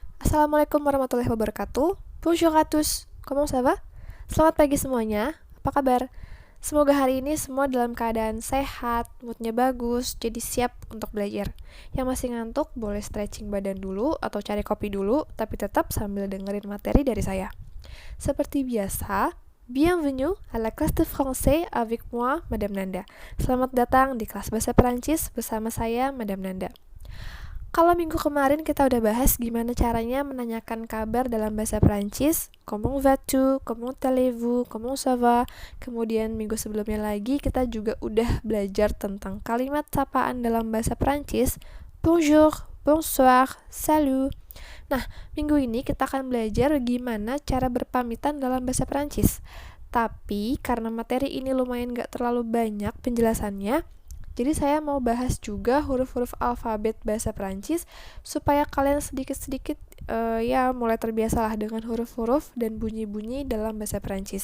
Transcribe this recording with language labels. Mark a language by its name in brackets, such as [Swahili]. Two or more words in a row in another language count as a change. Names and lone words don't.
[Arabic] السلام عليكم ورحمة الله وبركاته. [French] Bonjour à tous. Comment ça va? [Indonesian] Selamat pagi semuanya. Apa kabar? Semoga hari ini semua dalam keadaan sehat, moodnya bagus, jadi siap untuk belajar. Yang masih ngantuk boleh stretching badan dulu atau cari kopi dulu, tapi tetap sambil dengerin materi dari saya. Seperti biasa, [French] bienvenue à la classe de français avec moi, Madame Nanda. [Indonesian] Selamat datang di kelas bahasa Perancis bersama saya, Madame Nanda. Kalau minggu kemarin kita udah bahas gimana caranya menanyakan kabar dalam bahasa Perancis, [French] comment vas-tu, comment allez-vous, comment ça va. [Indonesian] Kemudian minggu sebelumnya lagi kita juga udah belajar tentang kalimat sapaan dalam bahasa Perancis, [French] bonjour, bonsoir, salut. [Indonesian] Nah, minggu ini kita akan belajar gimana cara berpamitan dalam bahasa Perancis. Tapi karena materi ini lumayan gak terlalu banyak penjelasannya, jadi saya mau bahas juga huruf-huruf alfabet bahasa Perancis supaya kalian sedikit-sedikit mulai terbiasalah dengan huruf-huruf dan bunyi-bunyi dalam bahasa Perancis.